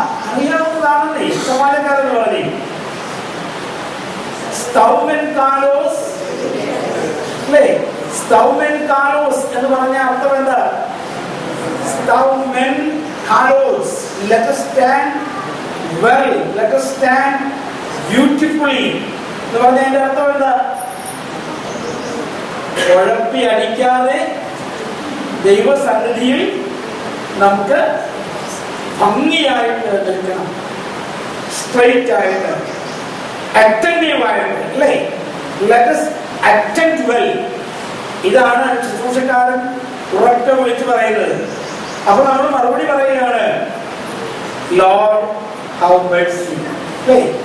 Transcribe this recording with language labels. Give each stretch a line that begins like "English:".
Malayalam: അറിയാവുന്നതാണെന്നേ സമാനക്കാരെന്ന് പറഞ്ഞേ.
Greek: സ്തൗമെൻ കാലോസ്
Malayalam: അല്ലേ?
Greek: സ്തൗമെൻ കാലോസ്
Malayalam: എന്ന് പറഞ്ഞ അർത്ഥം എന്താ?
Greek: സ്തൗമെൻ കാലോസ്,
English: let us stand well, let us stand beautifully
Malayalam: എന്ന് പറഞ്ഞ അതിന്റെ അർത്ഥം എന്താ? കുഴപ്പി അടിക്കാതെ ദൈവസന്നിധിയിൽ നമുക്ക് ഭംഗിയായിട്ട് നിൽക്കണം, സ്ട്രെയിറ്റ് ആയിട്ട്, അറ്റൻറ്റീവ് ആയിട്ട് അല്ലേ?
English: Let us attend well.
Malayalam: ഇതാണ് ശുശ്രൂഷക്കാരൻ ഉറക്കെ വിളിച്ച് പറയുന്നത്. അപ്പൊ നമ്മൾ മറുപടി പറയുകയാണ്
English: Lord have mercy.
Malayalam: അല്ലേ?